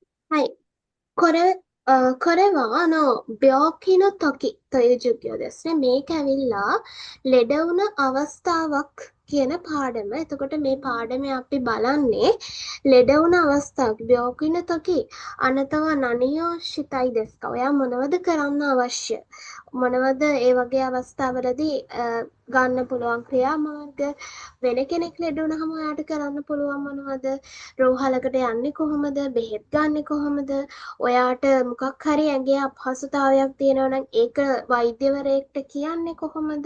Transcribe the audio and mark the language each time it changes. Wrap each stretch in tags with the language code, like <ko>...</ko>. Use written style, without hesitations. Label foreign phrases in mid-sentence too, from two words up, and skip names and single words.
<ja>はい。これは病気の時という授業ですね.</ja> <si>මේක ඇවිල්ලා ලෙඩ වුණ අවස්ථාවක් කියන පාඩම. එතකොට මේ පාඩමේ අපි බලන්නේ ලෙඩ වුණ අවස්ථාවක්.</si> <ja>病気の時 あなたは何をしたいですか?</ja> <si>ඔයා මොනවද කරන්න අවශ්‍ය? මොනවද ඒ වගේ අවස්ථාවලදී ගන්න පුළුවන් ක්‍රියාමාර්ග? වෙන කෙනෙක් ලෙඩ වුණාම ඔයාට කරන්න පුළුවන් මොනවද? රෝහලකට යන්නේ කොහොමද? බෙහෙත් ගන්නෙ කොහොමද? ඔයාට මොකක් හරි ඇඟේ අපහසුතාවයක් තියෙනවා නම් ඒක වෛද්‍යවරයෙක්ට කියන්නේ කොහොමද?</si>